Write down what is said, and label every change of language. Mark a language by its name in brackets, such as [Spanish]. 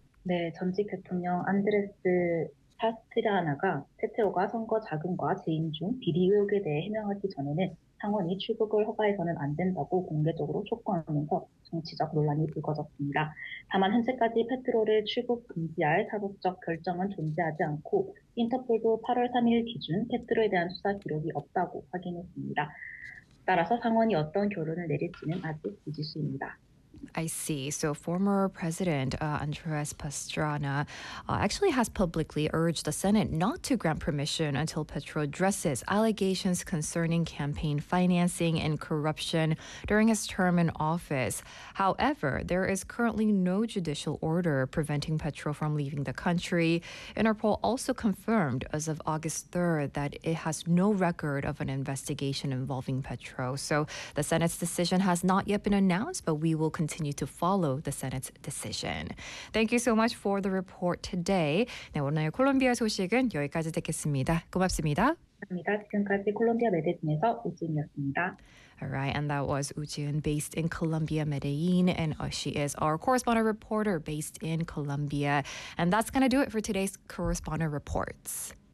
[Korean] 네, 전직 대통령 안드레스 파스트리아나가 페트로가 선거 자금과 재임 중 비리 의혹에 대해 해명하기 전에는 상원이 출국을 허가해서는 안 된다고 공개적으로 촉구하면서 정치적 논란이 불거졌습니다. 다만 현재까지 페트로를 출국 금지할 사법적 결정은 존재하지 않고 인터폴도 8월 3일 기준 페트로에 대한 수사 기록이 없다고 확인했습니다. 따라서 상원이 어떤 결론을 내릴지는 아직 미지수입니다. [English] I see. So former President Andres Pastrana actually has publicly urged the Senate not to grant permission until Petro addresses allegations concerning campaign financing and corruption during his term in office. However, there is currently no judicial order preventing Petro from leaving the country. Interpol also confirmed as of August 3rd that it has no record of an investigation involving Petro. So the Senate's decision has not yet been announced, but we will continue to follow the Senate's decision. Thank you so much for the report today. [Korean] 네, 오늘 콜롬비아 소식은 여기까지 듣겠습니다. 고맙습니다. 지금까지 콜롬비아 메데진에서 우진이었습니다. [English] All right, and that was Ujian based in Colombia, Medellin, and she is our correspondent reporter based in Colombia. And that's going to do it for today's correspondent reports.